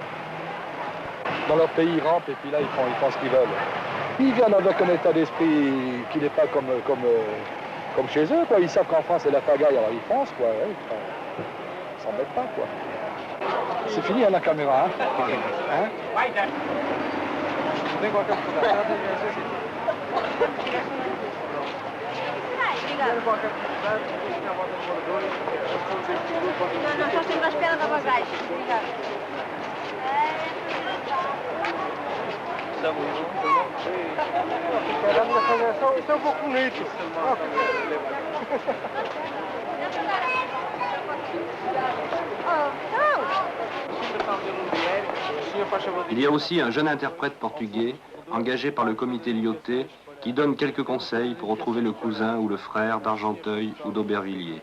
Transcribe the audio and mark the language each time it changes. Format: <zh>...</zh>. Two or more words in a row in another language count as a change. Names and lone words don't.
<fr>Dans leur pays, ils rampent et puis là, ils font ce qu'ils veulent. Ils viennent avec un état d'esprit qui n'est pas comme chez eux, quoi. Ils savent qu'en France, c'est la pagaille, alors ils foncent, quoi. Ouais, ils s'embêtent pas, quoi. C'est fini, à la caméra, hein?</fr> <pt>Não, só estamos à espera da bagagem. Obrigada. Isso é um pouco bonito.</pt> <fr>Il y a aussi un jeune interprète portugais, engagé par le comité Lyoté, qui donne quelques conseils pour retrouver le cousin ou le frère d'Argenteuil ou d'Aubervilliers.</fr>